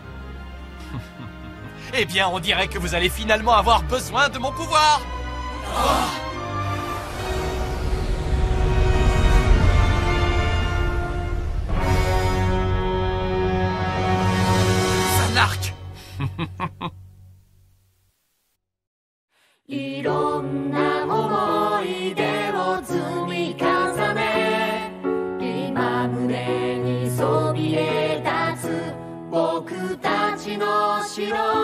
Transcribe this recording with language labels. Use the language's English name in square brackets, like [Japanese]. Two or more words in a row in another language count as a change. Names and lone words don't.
[French] Eh bien, on dirait que vous allez finalement avoir besoin de mon pouvoir. C'est un arc. [Japanese] いろんな思い出を積み重ね今胸にそびえ立つ僕たちの城